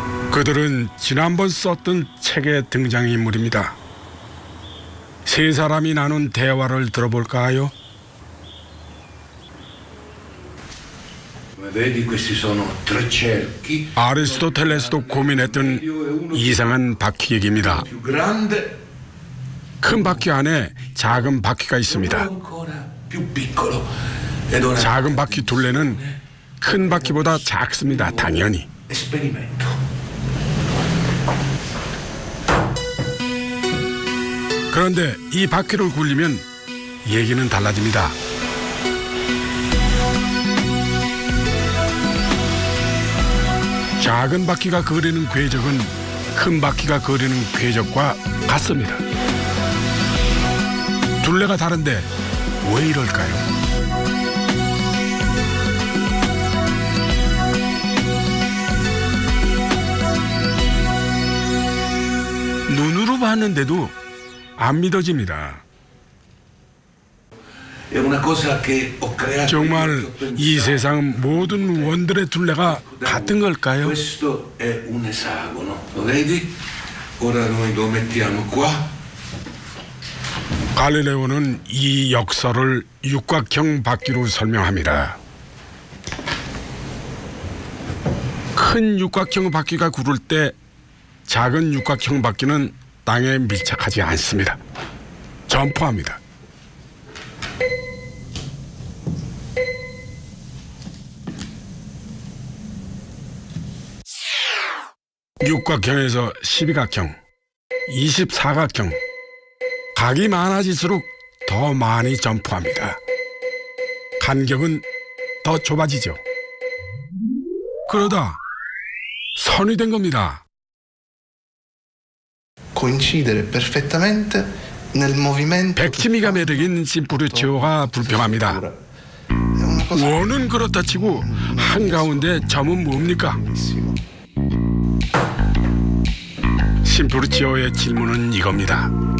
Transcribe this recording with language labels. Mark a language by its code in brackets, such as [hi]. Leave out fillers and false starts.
[ko] 그들은 지난번 썼던 책의 등장인물입니다. 세 사람이 나눈 대화를 들어볼까요? [it] Vedi, questi sono tre cerchi. [ko] 아리스토텔레스도 고민했던 이상한 바퀴 얘기입니다. [it] Più grande, [ko] 큰 바퀴 안에 작은 바퀴가 있습니다. [it] ancora più piccolo. Ed ora [ko] 작은 바퀴 둘레는 큰 바퀴보다 작습니다. 당연히. [it] esperimento. [ko] 그런데 이 바퀴를 굴리면 얘기는 달라집니다. 작은 바퀴가 그리는 궤적은 큰 바퀴가 그리는 궤적과 같습니다. 둘레가 다른데 왜 이럴까요? 눈으로 봤는데도 안 믿어집니다. [it] È una cosa che ho creato. [ko] 정말 이 세상 모든 원들의 둘레가 같은 걸까요? [it] Questo è un esagono, lo vedi? Ora noi lo mettiamo qua. [ko] 갈릴레오는 이 역설을 육각형 바퀴로 설명합니다. 큰 육각형 바퀴가 구를 때 작은 육각형 바퀴는 땅에 밀착하지 않습니다. 점프합니다. 육각형에서 12각형, 24각형, 각이 많아질수록 더 많이 점프합니다. 간격은 더 좁아지죠. 그러다 선이 된 겁니다. [it] coincidere perfettamente nel movimento. [ko] 백치미가 매력인 심프루치오가 불평합니다. 원은 그렇다 치고 한가운데 점은 뭡니까? 심프루치오의 질문은 이겁니다.